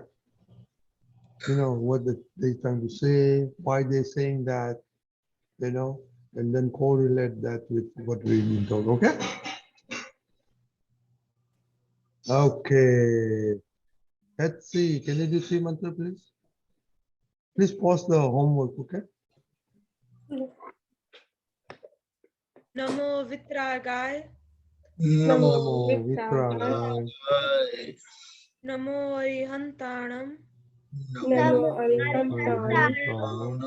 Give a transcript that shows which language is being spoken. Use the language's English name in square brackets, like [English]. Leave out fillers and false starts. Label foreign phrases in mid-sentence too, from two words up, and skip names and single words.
[English] You know, what they're trying to say, why they're saying that, and then correlate that with what we've been told, okay? Okay. Let's see. Can you do three mantra, please? Please pause the homework, okay? [Prakrit languages] Namo Vitragai. Namo Vitragai. Namo Arihantanam. Namo Arihantanam.